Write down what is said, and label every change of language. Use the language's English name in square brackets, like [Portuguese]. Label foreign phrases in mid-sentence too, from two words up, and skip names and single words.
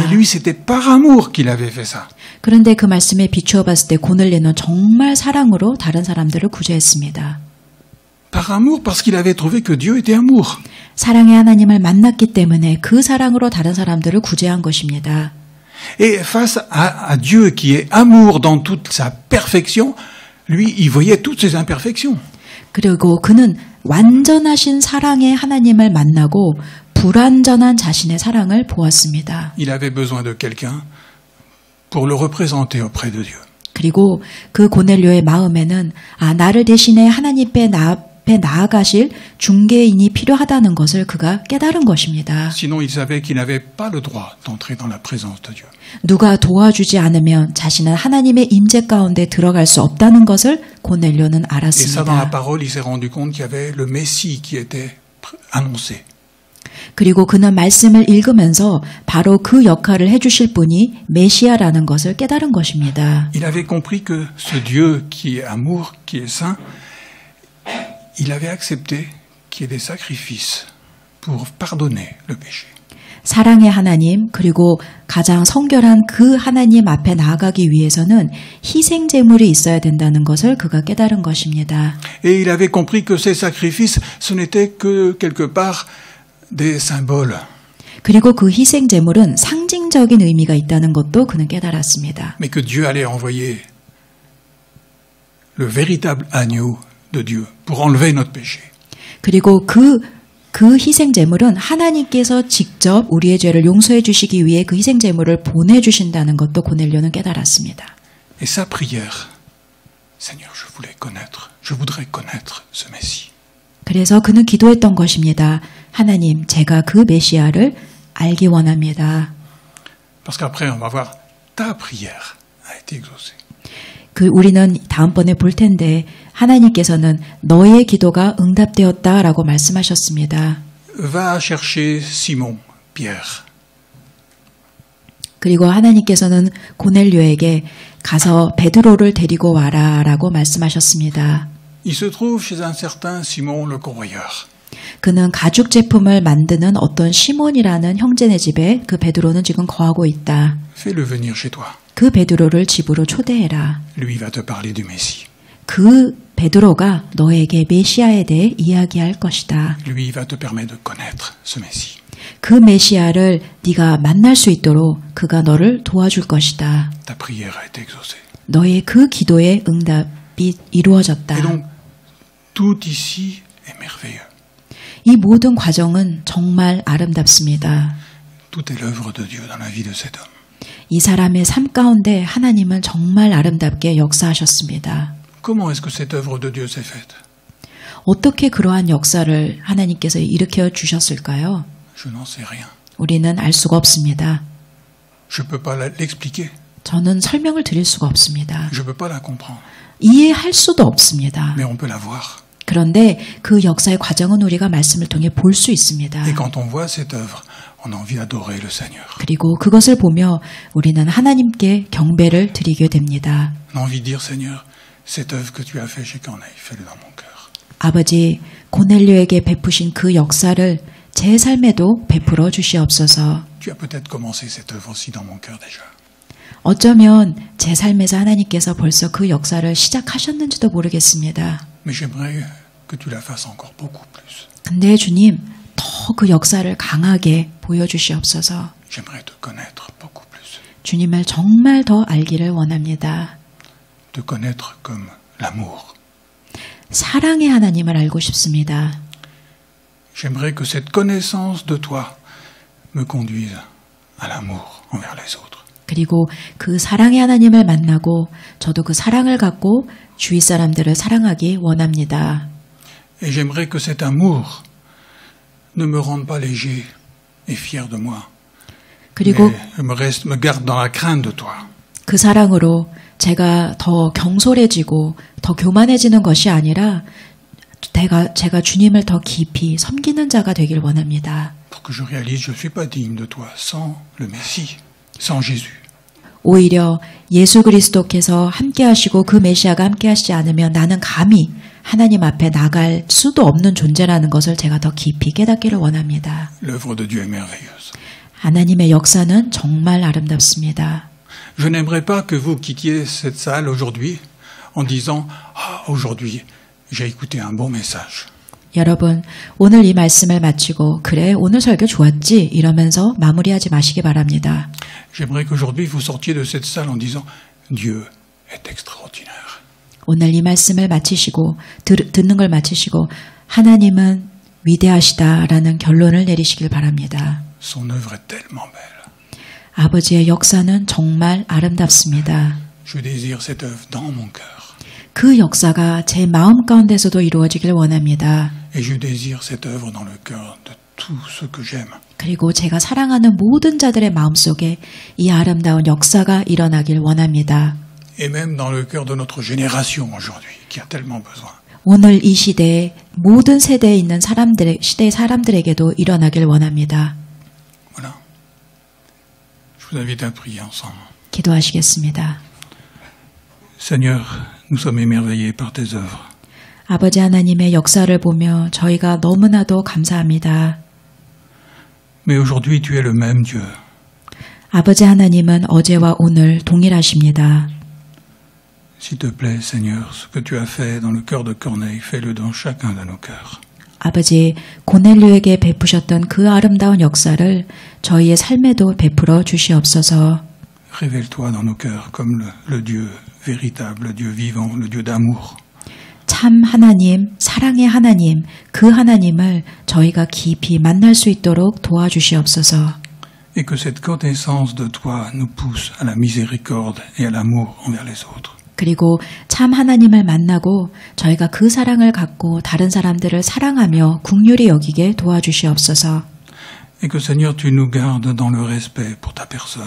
[French] Mais lui, c'était par amour qu'il avait fait ça. [Korean] 그런데 그 말씀에 비추어 봤을 때 고넬료는 정말 사랑으로 다른 사람들을 구제했습니다. [French] Par amour, parce qu'il avait trouvé que Dieu était amour. [Korean] 사랑의 하나님을 만났기 때문에 그 사랑으로 다른 사람들을 구제한 것입니다. [French] Et face à Dieu qui est amour dans toute sa perfection, lui, il voyait toutes ses imperfections. [Korean] 그리고 그는 완전하신 사랑의 하나님을 만나고 불완전한 자신의 사랑을 보았습니다. [French] Il avait besoin de quelqu'un pour le représenter auprès de Dieu. [Korean] 그리고 그 고넬료의 마음에는 나를 대신해 하나님 앞에 나아가실 중개인이 필요하다는 것을 그가 깨달은 것입니다. [French] Sinon, il savait qu'il n'avait pas le droit d'entrer dans la présence de Dieu. [Korean] 누가 도와주지 않으면 자신은 하나님의 임재 가운데 들어갈 수 없다는 것을 고넬료는 [French] Et ça, dans la [Korean] 알았습니다. [French] parole, il s'est rendu compte qu'il y avait le Messie qui était annoncé. [Korean] 그리고 그는 말씀을 읽으면서 바로 그 역할을 해주실 분이 메시아라는 것을 깨달은 것입니다. [French] Il avait compris que ce Dieu qui est amour, qui est saint, il avait accepté qu'il y ait des sacrifices pour pardonner le péché. [Korean] 사랑의 하나님 그리고 가장 성결한 그 하나님 앞에 나아가기 위해서는 희생 제물이 있어야 된다는 것을 그가 깨달은 것입니다. [French] Et il avait compris que ces sacrifices, ce n'était que quelque part des symboles. [Korean] 그리고 그 희생 제물은 상징적인 의미가 있다는 것도 그는 깨달았습니다. [French] Mais que Dieu allait envoyer le véritable agneau de Dieu pour enlever notre péché. [Korean] 그리고 그 희생 제물은 하나님께서 직접 우리의 죄를 용서해 주시기 위해 그 희생 제물을 보내 주신다는 것도 고넬료는 깨달았습니다. [French] Et sa prière, Seigneur, je voudrais connaître ce Messie. [Korean] 그래서 그는 기도했던 것입니다. 하나님, 제가 그 메시아를 알기 원합니다. [French] Parce qu'après, on va voir, ta prière a été exaucée. [Korean] 우리는 다음번에 볼 텐데 하나님께서는 너의 기도가 응답되었다라고 말씀하셨습니다. [French] Va chercher Simon, Pierre. [Korean] 그리고 하나님께서는 고넬료에게 가서 베드로를 데리고 와라라고 말씀하셨습니다. [French] Il se trouve chez un certain Simon le Corroyeur. [Korean] 그는 가죽 제품을 만드는 어떤 시몬이라는 형제네 집에 그 베드로는 지금 거하고 있다. [French] Fais-le venir chez toi. [Korean] 그 베드로를 집으로 초대해라. [French] Lui va te parler du Messie. [Korean] 그 베드로가 너에게 메시아에 대해 이야기할 것이다. [French] Lui va te permettre de connaître ce Messie. [Korean] 그 메시아를 네가 만날 수 있도록 그가 너를 도와줄 것이다. [French] Ta prière a été exaucée. [Korean] 너의 그 기도의 응답이 이루어졌다. [French] Et donc, tout ici est merveilleux. [Korean] 이 모든 과정은 정말 아름답습니다. [French] Tout est l'œuvre de Dieu dans la vie de cet homme. [Korean] 이 사람의 삶 가운데 하나님은 정말 아름답게 역사하셨습니다. [French] Comment est-ce que cette œuvre de Dieu s'est faite? [Korean] 어떻게 그러한 역사를 하나님께서 일으켜 주셨을까요? [French] Je n'en sais rien. [Korean] 우리는 알 수가 없습니다. [French] Je ne peux pas l'expliquer. [Korean] 저는 설명을 드릴 수가 없습니다. [French] Je ne peux pas la comprendre. [Korean] 이해할 수도 없습니다. [French] Mais on peut la voir. [Korean] 그런데 그 역사의 과정은 우리가 말씀을 통해 볼 수 있습니다. [French] Et quand on voit cette œuvre, on a envie d'adorer le Seigneur. [Korean] 그리고 그것을 보며 우리는 하나님께 경배를 드리게 됩니다. [French] On a envie de dire, Seigneur, cette œuvre que tu as fait chez Corneille, fais-le dans mon cœur. [Korean] 아버지, 고넬료에게 베푸신 그 역사를 제 삶에도 베풀어 주시옵소서. [French] Tu as peut-être commencé cette œuvre aussi dans mon cœur déjà. [Korean] 어쩌면 제 삶에서 하나님께서 벌써 그 역사를 시작하셨는지도 모르겠습니다. [French] Mais j'aimerais que tu la fasses encore beaucoup plus. [Korean] 근데 주님, 더 그 역사를 강하게 보여주시옵소서. [French] J'aimerais te connaître beaucoup plus. [Korean] 주님을 정말 더 알기를 원합니다. [French] Te connaître comme l'amour. [Korean] 사랑의 하나님을 알고 싶습니다. [French] J'aimerais que cette connaissance de toi me conduise à l'amour envers les autres. [Korean] 그리고 그 사랑의 하나님을 만나고 저도 그 사랑을 갖고 주위 사람들을 사랑하기 원합니다. [French] Et j'aimerais que cet amour ne me rende pas léger et fier de moi. [Korean] 그리고 [French] Mais me garde dans la crainte de toi. [Korean] 그 사랑으로 제가 더 경솔해지고 더 교만해지는 것이 아니라 제가 주님을 더 깊이 섬기는 자가 되길 원합니다. [French] Pour que je réalise, je ne suis pas digne de toi sans le Messie, sans Jésus. [Korean] 오히려 예수 그리스도께서 함께 하시고 그 메시아가 함께 하시지 않으면 나는 감히 하나님 앞에 나갈 수도 없는 존재라는 것을 제가 더 깊이 깨닫기를 원합니다. [French] L'œuvre de Dieu est merveilleuse. [Korean] 하나님의 역사는 정말 아름답습니다. [French] Je n'aimerais pas que vous quittiez cette salle aujourd'hui en disant « Ah, aujourd'hui, j'ai écouté un bon message. [Korean] 여러분, 오늘 이 말씀을 마치고 그래, 오늘 설교 좋았지? 이러면서 마무리하지 마시기 바랍니다. [French] J'aimerais qu'aujourd'hui vous sortiez de cette salle en disant « Dieu est extraordinaire. [Korean] 오늘 이 말씀을 마치시고 듣는 걸 마치시고 하나님은 위대하시다라는 결론을 내리시길 바랍니다. [French] Son œuvre est tellement belle. [Korean] 아버지의 역사는 정말 아름답습니다. [French] Je désire cette œuvre dans mon cœur. [Korean] 그 역사가 제 마음 가운데서도 이루어지길 원합니다. [French] Et je désire cette œuvre dans le cœur de tous ceux que j'aime. [Korean] 그리고 제가 사랑하는 모든 자들의 마음속에 이 아름다운 역사가 일어나길 원합니다. [French] Et même dans le cœur de notre génération aujourd'hui, qui a tellement besoin. [Korean] 오늘 이 시대에 모든 세대에 있는 시대의 사람들에게도 일어나길 원합니다. [French] Voilà. Je vous invite à prier ensemble. [Korean] 기도하시겠습니다. [French] Seigneur, nous sommes émerveillés par tes œuvres. [Korean] 아버지 하나님의 역사를 보며 저희가 너무나도 감사합니다. [French] Mais aujourd'hui, tu es le même Dieu. [Korean] 아버지 하나님은 어제와 오늘 동일하십니다. [French] S'il te plaît, Seigneur, ce que tu as fait dans le cœur de Corneille, fais-le dans chacun de nos cœurs. [Korean] 아버지, 고넬료에게 베푸셨던 그 아름다운 역사를 저희의 삶에도 베풀어 주시옵소서. [French] Révèle-toi dans nos cœurs comme le Dieu véritable, le Dieu vivant, le Dieu d'amour. [Korean] 참 하나님, 사랑의 하나님, 그 하나님을 저희가 깊이 만날 수 있도록 도와주시옵소서. [French] Et que cette connaissance de toi nous pousse à la miséricorde et à l'amour envers les autres. [Korean] 그리고 참 하나님을 만나고 저희가 그 사랑을 갖고 다른 사람들을 사랑하며 긍휼히 여기게 도와주시옵소서. [French] Et que Seigneur, tu nous gardes dans le respect pour ta personne.